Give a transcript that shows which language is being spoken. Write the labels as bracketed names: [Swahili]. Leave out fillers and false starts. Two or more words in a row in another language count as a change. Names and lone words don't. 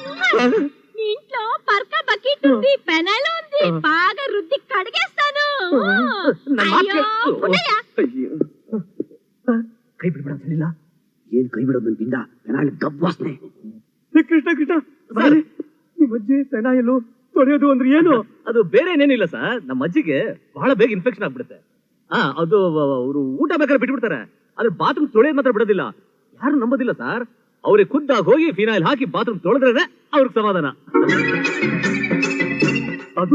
[Telugu] నీ ఇంట్లో పరక బకెట్ ఉంది పెనాయిల్ ఉంది బాగా రుద్ది కడిగేస్తాను అయ్యో, పుట్టయ్య. [Kannada] ಕೈ ಬಿಡ್ಬೇಡ ಹೇಳಿಲ್ಲ ಏನ್ ಕೈ ಬಿಡೋದು ಪಿಂಡ ಪೆನಾಯಿಲ್ ಗಬ್ಬು ವಾಸನೆ ಕೃಷ್ಣ ಕೃಷ್ಣ ನಿಮ್ಮ ಅಜ್ಜಿ ಪೆನಾಯಿಲು ತೊಳೆಯೋದು ಅಂದ್ರೆ ಏನು ಅದು ಬೇರೆ ಏನೇನಿಲ್ಲ ಸರ್ ನಮ್ಮ ಅಜ್ಜಿಗೆ ಬಹಳ ಬೇಗ ಇನ್ಫೆಕ್ಷನ್ ಆಗ್ಬಿಡುತ್ತೆ ಅದು ಅವರು ಊಟ ಬೇಕಾದ್ರೆ ಬಿಟ್ಬಿಡ್ತಾರೆ ಆದ್ರೆ ಬಾತ್ರೂಮ್ ತೊಳೆಯೋದು ಮಾತ್ರ ಬಿಡೋದಿಲ್ಲ ಯಾರು ನಂಬೋದಿಲ್ಲ ಸರ್ ಅವ್ರಿಗೆ ಖುದ್ದಾಗಿ ಹೋಗಿ ಫಿನಾಯಿಲ್ ಹಾಕಿ ಬಾತ್ರೂಮ್ ತೊಳೆದ್ರೆ ಅವ್ರಿಗೆ ಸಮಾಧಾನ ಅದು